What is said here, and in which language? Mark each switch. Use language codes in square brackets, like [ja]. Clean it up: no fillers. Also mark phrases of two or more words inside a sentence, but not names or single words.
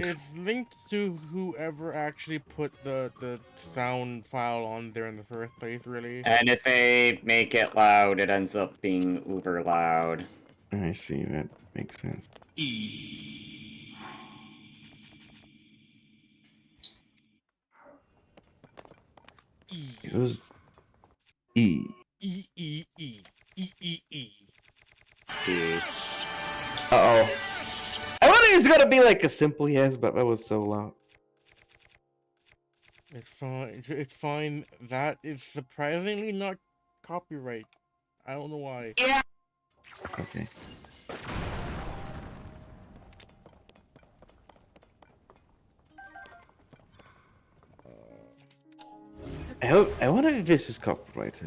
[en] It's linked to whoever actually put the sound file on there in the first place, really. And if they make it loud, it ends up being uber loud. I see, that makes sense. It was E. E E E E E E. Uh-oh. I wonder if it's gonna be like a simple yes, but that was so loud. It's fine. It's fine. That is surprisingly not copyright. I don't know why. Okay. I wonder if this is copyrighted.